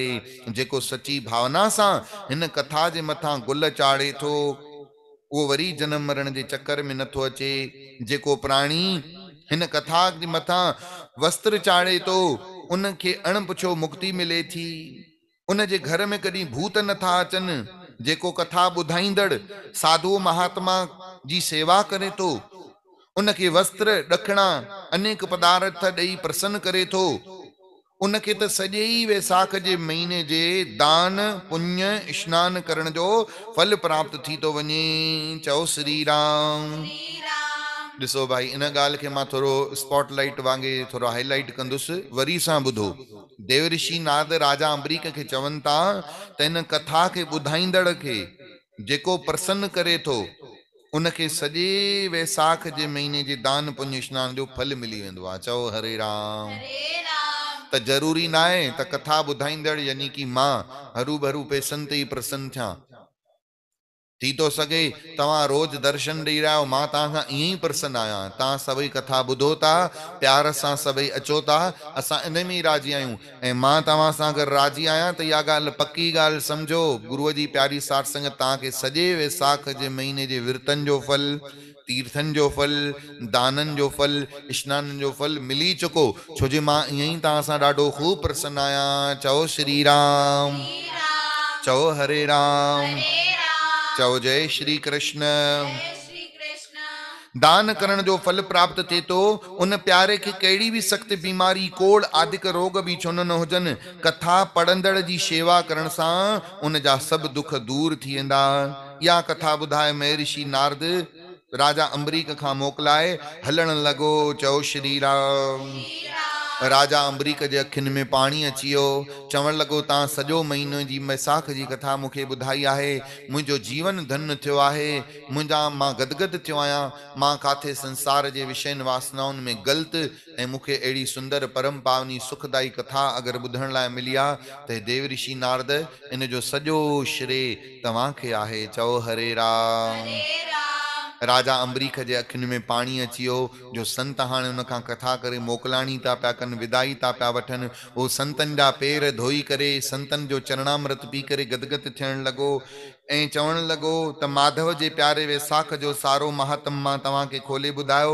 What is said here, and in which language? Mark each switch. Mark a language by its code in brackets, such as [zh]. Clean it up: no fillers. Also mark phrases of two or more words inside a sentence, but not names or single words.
[sd] जेको सची भावना सां हिन कथा जे मथां गुल चाढ़े थो, वो वरी जन्म मरण जे चक्कर में नथो अचे। जेको प्राणी हिन कथा जे मथां वस्त्र चाढ़े थो, उनखे अणपुछो मुक्ति मिले थी। उन जे घर में कॾहिं भूत नथा अचनि। जेको कथा ॿुधाईंदड़ साधु महात्मा जी सेवा करे थो, उनखे वस्त्र ॾखणा अनेक पदार्थ ॾेई प्रसन्न करे थो, उनखे त सॼे ई वैसाख जे महीने जे दान पुण्य स्नान करण जो फल प्राप्त थी थो वञे। चओ श्री राम। ॾिसो भाई, इन ॻाल्हि खे मां थोरो स्पॉटलाइट वांगुरु थोरो हाईलाइट कंदुसि, वरी सां ॿुधो। देवऋषि नारद राजा अंबरीक खे चवनि था त इन कथा खे ॿुधाईंदड़ खे जेको प्रसन्न करे थो, उनखे सॼे वैसाख जे महीने जे दान पुण्य स्नान जो फल मिली वेंदो आहे। चओ हरे राम। त ज़रूरी न आहे त कथा ॿुधाईंदड़ यानी कि मां हरू भरू पैसनि ते ई प्रसन्न थियां। थी थो सघे तव्हां रोज दर्शन ॾेई रहिया आहियो, मां तव्हां खां ईअं ई प्रसन्न आहियां, तव्हां सभई कथा ॿुधो था, प्यार सां सभई अचो था, असां इन में ई राज़ी आहियूं। ऐं मां तव्हां सां अगरि राज़ी आहियां त इहा ॻाल्हि पकी ॻाल्हि सम्झो, गुरूअ जी प्यारी साठ संगत तव्हांखे सॼे वैसाख जे महीने जे विर्तन जो फल, तीर्थन जो फल, दाननि जो फल, स्नाननि जो फल मिली चुको, छो जे मां ईअं ई तव्हां सां ॾाढो ख़ूब प्रसन्न आहियां। चओ श्री राम। चओ हरे राम। चओ जय श्री कृष्ण। दान करण जो फल प्राप्त थे तो, उन प्यारे के कहिड़ी भी सख्त बीमारी, कोड़ आदिक रोग भी छो न हुजन, कथा पढ़ंदड़ जी सेवा करण सां उन जा सब दुख दूर थी वेंदा। या कथा ॿुधाए महर्षि नारद राजा अंबरीक खां मोकलाए हलण लॻो। चओ श्री राम। राजा अंबरीक जे अखियुनि में पाणी अची वियो, चवण लॻो तव्हां सॼो महीनो जी वैसाख जी कथा मूंखे ॿुधाई आहे, मुंहिंजो जीवन धन्य थियो आहे, मां गदगद थियो आहियां, मां काथे संसार जे विषयनि वासनाउनि में ग़लति ऐं मूंखे अहिड़ी सुंदर परम पावनी सुखदाई कथा अगरि ॿुधण लाइ मिली आहे त देवऋषि नारद इन जो सॼो श्रेय तव्हांखे आहे। चओ हरे राम। राजा अंबरीक जे अखियुनि में पाणी अची वियो, जो संत हाणे उन खां कथा करे मोकलाणी था पिया कनि, विदाई था पिया वठनि। उहो संतनि जा पेर धोई करे, संतनि जो चरणामृत पी करे गदगद थियण लॻो ऐं चवण लॻो त माधव जे प्यारे वैसाख जो सारो महात्म मां तव्हांखे खोले ॿुधायो।